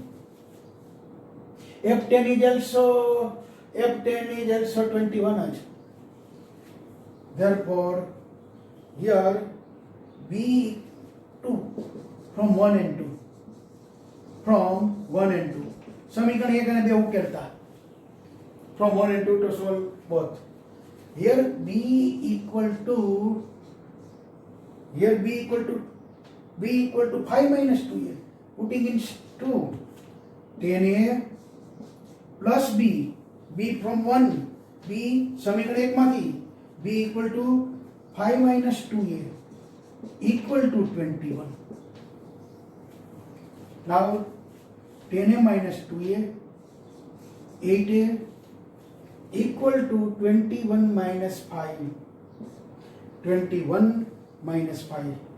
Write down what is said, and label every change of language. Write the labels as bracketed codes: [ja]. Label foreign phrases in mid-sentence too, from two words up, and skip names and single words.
[en] f10 is also 21. Therefore here b2 from 1 and 2, from 1 and 2 [gu] સમીકરણ 1 અને 2 ઉકેલતા, [en] from 1 and 2 to solve both. Here b equal to 5 minus 2a, putting in 2, 10a plus b, b from 1, b [gu] સમીકરણ 1 માંથી [en] b equal to 5 minus 2a equal to 21. Now 10a minus 2a, 8a equal to 21 minus 5, 21 minus 5.